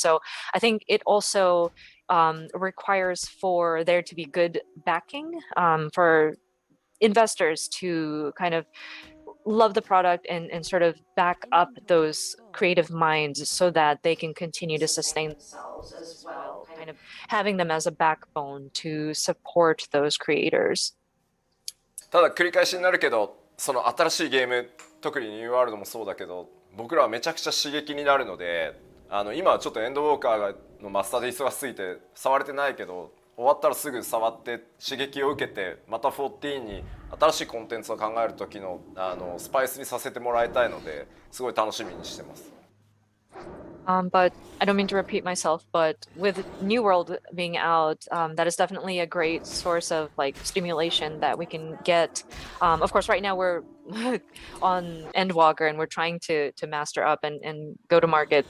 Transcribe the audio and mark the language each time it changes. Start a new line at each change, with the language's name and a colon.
English: So I think it also requires for there to be good backing for investors to kind of love the product and sort of back up those creative minds so that they can continue to sustain themselves as well, kind of having them as a backbone to support those creators.
Japanese: ただ繰り返しになるけど、その新しいゲーム、特にニューワールドもそうだけど、僕らはめちゃくちゃ刺激になるので、今はちょっとエンドウォーカーのマスターで忙しすぎて触れてないけど、終わったらすぐ触って刺激を受けて、また14に新しいコンテンツを考える時のスパイスにさせてもらいたいので、すごい楽しみにしてます。
English: But I don't mean to repeat myself, but with New World being out, that is definitely a great source of like stimulation that we can get. Of course, right now we're on Endwalker and we're trying to master up and go to market.